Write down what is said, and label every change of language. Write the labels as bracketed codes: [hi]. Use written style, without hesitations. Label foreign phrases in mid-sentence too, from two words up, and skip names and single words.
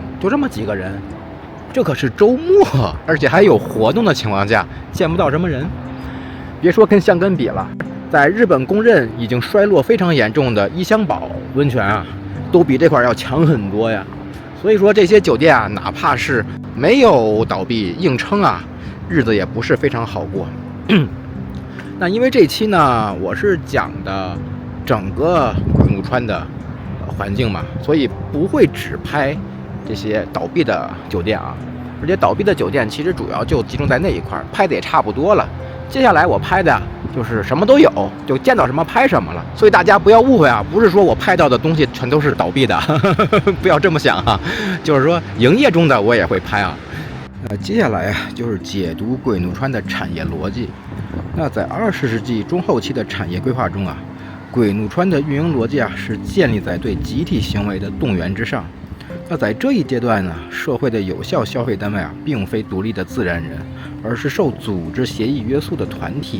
[zh] 就這麼幾個人，這可是周末，而且還有活動的情況下，見不到什麼人。別說跟箱根比了，在日本公認已經衰落非常嚴重的伊香保溫泉啊，都比這塊要強很多呀。所以說这些酒店啊，哪怕是沒有倒閉硬撐啊，日子也不是非常好過。那因為這期呢，我是講的整個鬼怒川的環境嘛，所以不會只拍這些倒閉的酒店啊，而且倒閉的酒店其實主要就集中在那一塊，拍的也差不多了。接下來我拍的就是什麼都有，就見到什麼拍什麼了。所以大家不要誤會啊，不是說我拍到的東西全都是倒閉的，不要這麼想啊，就是說營業中的我也會拍啊。接下來啊，就是解讀鬼怒川的產業邏輯。那在20世紀中後期的產業規劃中啊，鬼怒川的運營邏輯啊是建立在對集體行為的動員之上。那在這一階段呢，社會的有效消費單位啊，並非獨立的自然人，而是受組織協議約束的團體。